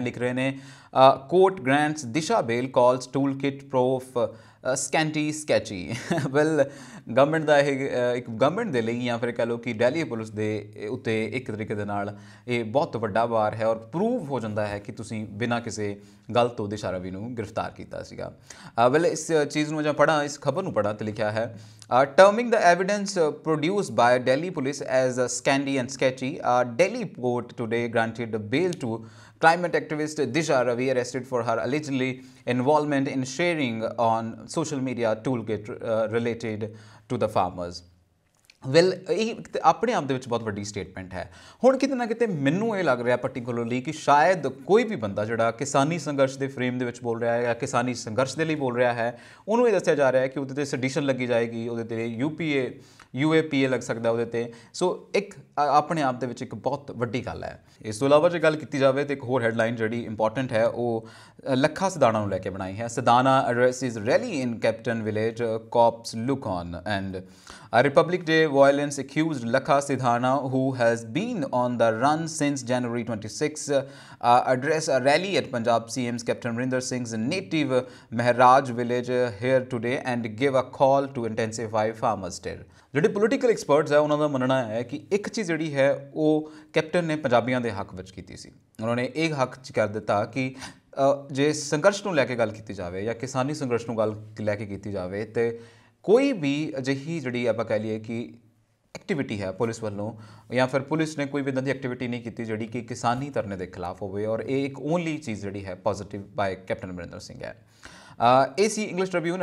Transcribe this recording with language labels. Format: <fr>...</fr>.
<pa>ਲਿਖ ਰਹੇ ਨੇ</pa> <en>Court grants Disha bail calls tool kit proof scanty sketchy.</en> <pa>Well government ਦਾ ਇਹ ਇੱਕ ਗਵਰਨਮੈਂਟ ਦੇ ਲਈ ਜਾਂ ਫਿਰ ਕਹਿ ਲਓ ਕਿ ਦਿੱਲੀ ਪੁਲਿਸ ਦੇ ਉੱਤੇ ਇੱਕ ਤਰੀਕੇ ਦੇ ਨਾਲ ਇਹ ਬਹੁਤ ਵੱਡਾ ਵਾਰ ਹੈ ਔਰ ਪ੍ਰੂਵ ਹੋ ਜਾਂਦਾ ਹੈ ਕਿ ਤੁਸੀਂ ਬਿਨਾਂ ਕਿਸੇ ਗਲਤ ਤੋਂ ਦਿਸ਼ਾ ਰਵੀ ਨੂੰ ਗ੍ਰਿਫਤਾਰ ਕੀਤਾ ਸੀਗਾ। ਵੈਲ ਇਸ ਚੀਜ਼ ਨੂੰ ਜਾਂ ਪੜ੍ਹਾਂ, ਇਸ ਖਬਰ ਨੂੰ ਪੜ੍ਹਾਂ ਤਾਂ ਲਿਖਿਆ ਹੈ</pa> <en>terming the evidence produced by Delhi police as scanty and sketchy, Delhi court today granted bail to climate activist Disha Ravi, arrested for her allegedly involvement in sharing on social media toolkit related to the farmers.</en> <pa>Well ਇਹ ਆਪਣੇ ਆਪ ਦੇ ਵਿੱਚ ਬਹੁਤ ਵੱਡੀ statement ਹੈ। ਹੁਣ ਕਿਤੇ ਨਾ ਕਿਤੇ ਮੈਨੂੰ ਇਹ ਲੱਗ ਰਿਹਾ ਪਾਰਟਿਕੂਲਰਲੀ ਕਿ ਸ਼ਾਇਦ ਕੋਈ ਵੀ ਬੰਦਾ ਜਿਹੜਾ ਕਿਸਾਨੀ ਸੰਘਰਸ਼ ਦੇ ਫਰੇਮ ਦੇ ਵਿੱਚ ਬੋਲ ਰਿਹਾ ਹੈ ਜਾਂ ਕਿਸਾਨੀ ਸੰਘਰਸ਼ ਦੇ ਲਈ ਬੋਲ ਰਿਹਾ ਹੈ, ਉਹਨੂੰ ਇਹ ਦੱਸਿਆ ਜਾ ਰਿਹਾ ਹੈ ਕਿ ਉਹਦੇ 'ਤੇ ਸੈਡੀਸ਼ਨ ਲੱਗੀ ਜਾਏਗੀ, ਉਹਦੇ 'ਤੇ UAPA ਲੱਗ ਸਕਦਾ ਉਹਦੇ 'ਤੇ। ਸੋ ਇੱਕ ਆਪਣੇ ਆਪ ਦੇ ਵਿੱਚ ਇੱਕ ਬਹੁਤ ਵੱਡੀ ਗੱਲ ਹੈ। ਇਸ ਤੋਂ ਇਲਾਵਾ ਜੇ ਗੱਲ ਕੀਤੀ ਜਾਵੇ ਤਾਂ ਇੱਕ ਹੋਰ ਹੈਡਲਾਈਨ ਜਿਹੜੀ ਇੰਪੋਰਟੈਂਟ ਹੈ ਉਹ ਲੱਖਾ ਸਿਧਾਣਾ ਨੂੰ ਲੈ ਕੇ ਬਣਾਈ ਹੈ।</pa> <en>Sidhana addresses rally in captain village, cops look on and Republic Day violence accused Lakha Sidhana, who has been on the run since January 26, address a rally at Punjab CM's Captain Amrinder Singh's native Mehraj village here today and give a call to intensify farmers' stir।</en> <pa>ਜਿਹੜੇ political experts ਹੈ ਉਹਨਾਂ ਦਾ ਮੰਨਣਾ ਹੈ ਕਿ ਇੱਕ ਚੀਜ਼ ਜਿਹੜੀ ਹੈ ਉਹ ਕੈਪਟਨ ਨੇ ਪੰਜਾਬੀਆਂ ਦੇ ਹੱਕ ਵਿੱਚ ਕੀਤੀ ਸੀ। ਉਹਨਾਂ ਨੇ ਇਹ ਹੱਕ 'ਚ ਕਰ ਦਿੱਤਾ ਕਿ ਜੇ ਸੰਘਰਸ਼ ਨੂੰ ਲੈ ਕੇ ਗੱਲ ਕੀਤੀ ਜਾਵੇ ਜਾਂ ਕਿਸਾਨੀ ਸੰਘਰਸ਼ ਨੂੰ ਗੱਲ ਲੈ ਕੇ ਕੀਤੀ ਜਾਵੇ ਤੇ ਕੋਈ ਵੀ ਅਜਿਹੀ ਜਿਹੜੀ ਆਪਾਂ ਕਹਿ ਲਈਏ ਕਿ ਐਕਟੀਵਿਟੀ ਹੈ ਪੁਲਿਸ ਵੱਲੋਂ ਜਾਂ ਫਿਰ ਪੁਲਿਸ ਨੇ ਕੋਈ ਵੀ ਇੱਦਾਂ ਦੀ ਐਕਟੀਵਿਟੀ ਨਹੀਂ ਕੀਤੀ ਜਿਹੜੀ ਕਿ ਕਿਸਾਨੀ ਧਰਨੇ ਦੇ ਖਿਲਾਫ ਹੋਵੇ, ਔਰ ਇਹ ਇੱਕ ਓਨਲੀ ਚੀਜ਼ ਜਿਹੜੀ ਹੈ positive bye captain Amarinder Singh ਹੈ। ਇਹ ਸੀ ਇੰਗਲਿਸ਼ ਟ੍ਰਿਬਿਊਨ।</pa>